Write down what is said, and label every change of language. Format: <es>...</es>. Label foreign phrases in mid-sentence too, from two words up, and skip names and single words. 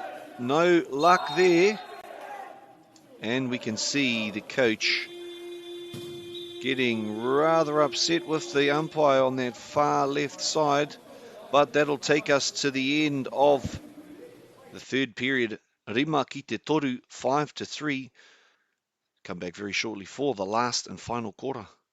<en>No luck there. And we can see the coach getting rather upset with the umpire on that far left side, but that'll take us to the end of the third period.</en> <mi>Rima ki te toru, 5-3.</mi> <en>Come back very shortly for the last and final quarter.</en>